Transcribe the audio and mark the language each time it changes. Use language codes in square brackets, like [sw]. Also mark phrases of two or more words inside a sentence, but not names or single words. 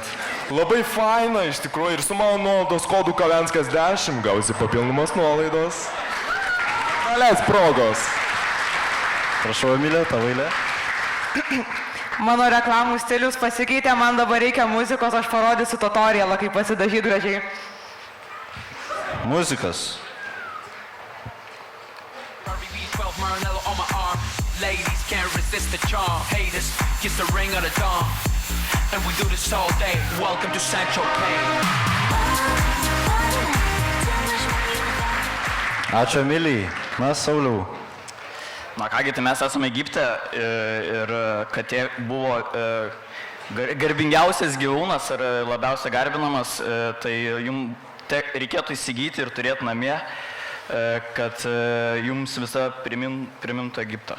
[lt] Labai faina, iš tikrųjų, ir su mano nuolaidos kodu Kavenskas 10 gausi papildomos nuolaidos. Naleis progos. Prašau, Emilė, tavo eilė. Mano reklamų stilius pasikeitė, man dabar reikia muzikos, aš parodysiu tutorialą, kaip pasidažyti gražiai. Muzikas. [en] Ladies can't resist the charm. Haters kiss the ring of the dawn. And we do this all day. Welcome to Sancho Kane. [lt] Ačiū Emilijai. Na, Sauliau. Na kągi, tai mes esame Egipte ir katė buvo garbingiausias gyvūnas ir labiausiai garbinamas, tai jums reikėtų įsigyti ir turėti namie, kad jums visą primintų Egiptą.